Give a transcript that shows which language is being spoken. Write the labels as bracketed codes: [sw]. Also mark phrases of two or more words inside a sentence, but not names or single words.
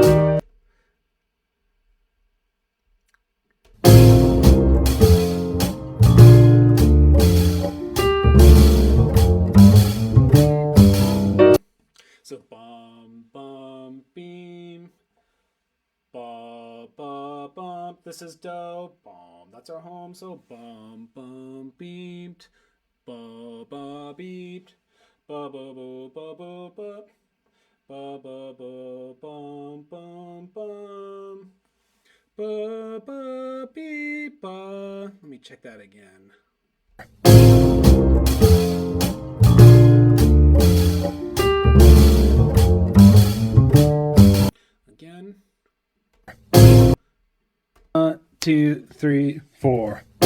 [en] So bum bum beam, ba ba bum. This is do. Bum. That's our home. So bum bum beamed, ba ba beeped, ba ba ba ba ba ba, ba ba ba bum bum bum, ba ba beep ba. Let me check that again. Again. 2, 3, 4.